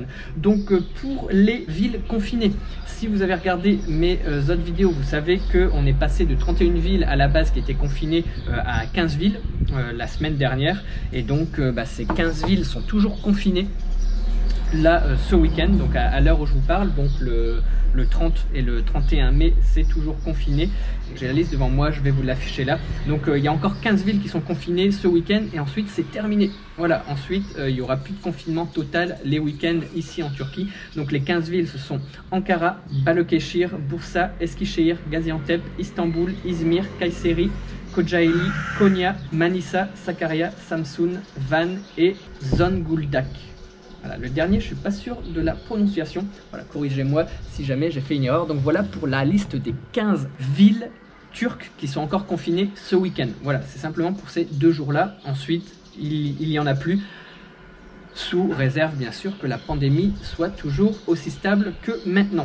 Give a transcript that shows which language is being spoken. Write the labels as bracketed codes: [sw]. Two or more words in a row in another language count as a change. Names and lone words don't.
[fr] Donc pour les villes confinées, si vous avez regardé mes autres vidéos, vous savez qu'on est passé de 31 villes à la base qui étaient confinées à 15 villes la semaine dernière, et donc ces 15 villes sont toujours confinées là ce week-end, donc à l'heure où je vous parle, donc le 30 et le 31 mai c'est toujours confiné. J'ai la liste devant moi, je vais vous l'afficher là. Donc il y a encore 15 villes qui sont confinées ce week-end et ensuite c'est terminé. Voilà, ensuite il n'y aura plus de confinement total les week-ends ici en Turquie. Donc les 15 villes ce sont Ankara, Balıkesir, Bursa, Eskişehir, Gaziantep, Istanbul, İzmir, Kayseri, Kocaeli, Konya, Manisa, Sakarya, Samsun, Van et Zonguldak. Voilà, le dernier, je suis pas sûr de la prononciation. Voilà, corrigez-moi si jamais j'ai fait une erreur. Donc voilà pour la liste des 15 villes turques qui sont encore confinées ce week-end. Voilà, c'est simplement pour ces 2 jours-là. Ensuite, il y en a plus, sous réserve bien sûr que la pandémie soit toujours aussi stable que maintenant.